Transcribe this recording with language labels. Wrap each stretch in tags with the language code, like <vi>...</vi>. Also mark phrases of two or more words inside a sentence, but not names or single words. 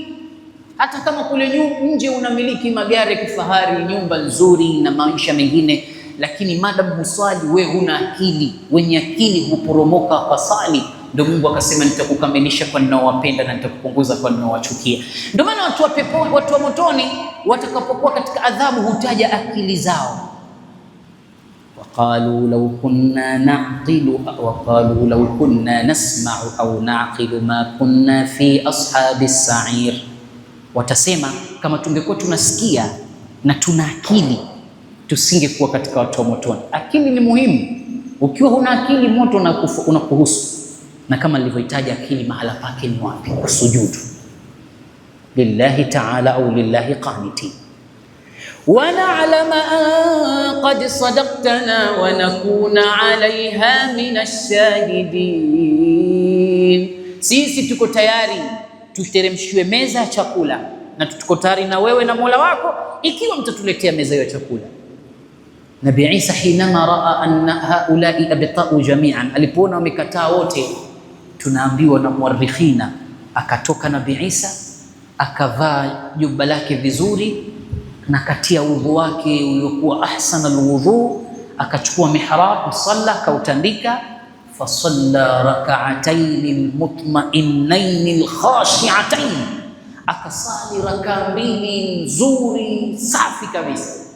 <sw>Hata kama kule nje unamiliki magari ya kifahari, nyumba nzuri na maisha mengine, lakini madam husali, wewe huna akili. Wenye akili huporomoka kwa sali. Ndio Mungu akasema nitakukamilisha kwa ninaowapenda na nitakupunguza kwa ninaowachukia. Ndio maana watu wa motoni watakapokuwa katika adhabu hutaja akili zao.</sw> <ar>وقالوا لو كنا نعقل وقالوا لو كنا نسمع أو نعقل ما كنا في أصحاب السعير.</ar> <sw>Watasema kama tungekuwa tunasikia na tuna akili tusingekuwa katika watu wa motoni. Akili ni muhimu. Ukiwa huna akili, moto unakuhusu. Na kama nilivyoitaja, akili mahala pake ni wapi?</sw> <ar>Kusujudu لله تعالى أو لله قانتين. ونعلم أن قد صدقتنا ونكون عليها من الشاهدين.</ar> <sw>Sisi tuko tayari tuteremshiwe meza ya chakula, na tuko tayari na wewe na Mola wako ikiwa mtatuletea meza ya chakula. Nabii Isa</sw> <ar>حينما رأى أن هؤلاء أبطؤوا جميعا,</ar> <sw>alipoona wamekataa wote, tunaambiwa na muarrikhina, akatoka Nabii Isa akavaa jubba lake vizuri na katia udhu wake uliokuwa</sw> <ar>أحسن الوضوء,</ar> <sw>akachukua mihrab, salla, kautandika,</sw> <ar>فصلى ركعتين المطمئنتين الخاشعتين,</ar> <sw>akasali rakaa mbili nzuri safi kabisa.</sw>